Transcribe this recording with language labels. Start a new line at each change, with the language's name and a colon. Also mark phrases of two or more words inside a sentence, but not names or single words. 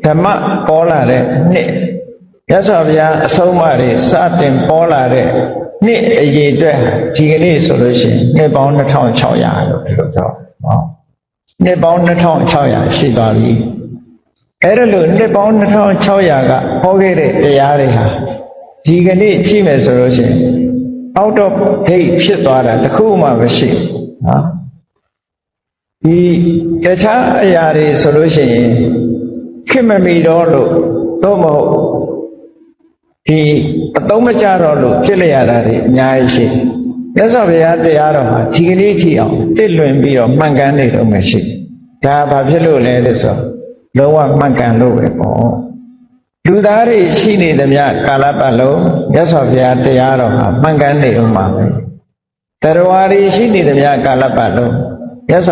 Burmese: မ္မပေါ်လာတဲ့နှစ်မြတ်စွာဘုရားအဆုံးအမတွေစတင်ပေါ်လာတဲ့နှစ်အရေးအတွက် ဒီကနေ့ဆိုလို့ရှိရင်နှစ်ပေါင်း2600လို့ပြောတော့ဟောနှစ်ပေါင်း2600ရှိသွားပြီအဲ့ဒါလို့နှစ်ပေါင်း2600ကဟောခဲ့တဲ့တရားတွေဟာဒီကနေ့ကြည့်မယ်ဆိုလို့ရှိရင်
English: out of date
Burmese: ဖြစ်သွားတာတခုမှမရှိဘူးဟာဒီတခြားအရာတွေဆိုလို့ရှိရင်ခင်မမီတော့ လို့တော့မဟုတ်ဒီအသုံးမကျတော့လို့ဖြစ်လျက်ရတာတွေအများကြီးရှိမြတ်စွာဘုရားတရားတော်မှာဒီကနေ့ထိအောင်တစ်လွင်ပြီးတော့မှန်ကန်နေတော့မရှိဒါဘာဖြစ်လို့လဲလို့ဆိုလုံးဝမှန်ကန်လို့ပဲပေါ့လူသားတွေရှိနေသမျှကာလပတ်လုံးမြတ်စွာဘုရားတရားတော်ဟာမှန်ကန်နေအောင်ပါပဲတရားဝါတွေရှိနေသမျှကာလပတ်လုံးမြတ်စွာ